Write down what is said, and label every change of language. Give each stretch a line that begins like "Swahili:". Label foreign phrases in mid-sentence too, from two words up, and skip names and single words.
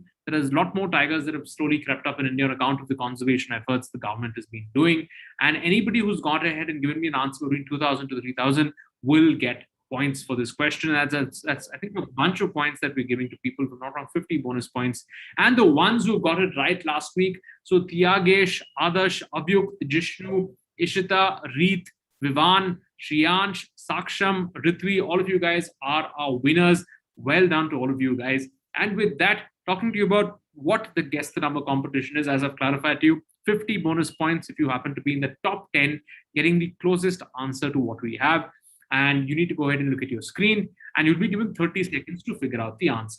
English: There is a lot more tigers that have slowly crept up in India on account of the conservation efforts the government has been doing. And anybody who's gone ahead and given me an answer between 2,000 to 3,000 will get points for this question. That's I think a bunch of points that we're giving to people, from not around 50 bonus points. And the ones who got it right last week, so Tiagesh, Adarsh, Abhyuk, Jishnu, Ishita, Reet, Vivan, Shriyansh, Saksham, Ritvi, all of you guys are our winners. Well done to all of you guys. And with that, talking to you about what the Guess the Number competition is, as I've clarified to you, 50 bonus points if you happen to be in the top 10, getting the closest answer to what we have. And you need to go ahead and look at your screen, and you'll be given 30 seconds to figure out the answer.